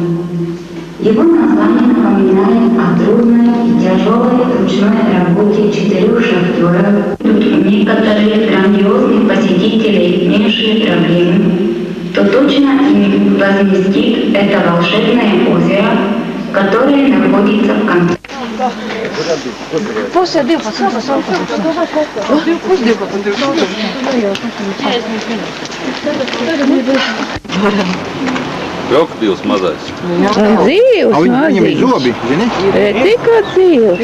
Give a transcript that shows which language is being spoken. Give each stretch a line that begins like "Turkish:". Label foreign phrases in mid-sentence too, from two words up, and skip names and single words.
Russian: Его название напоминает о трудной и тяжелой ручной работе 4 шахтеров. Тут некоторые грандиозные посетители имевшие проблемы, то точно им возместит это волшебное озеро, которое находится в конце.
Latvian: Krokodils mazais. Dzīvs, Viņam ir zobi, zini? Tikko dzīvs.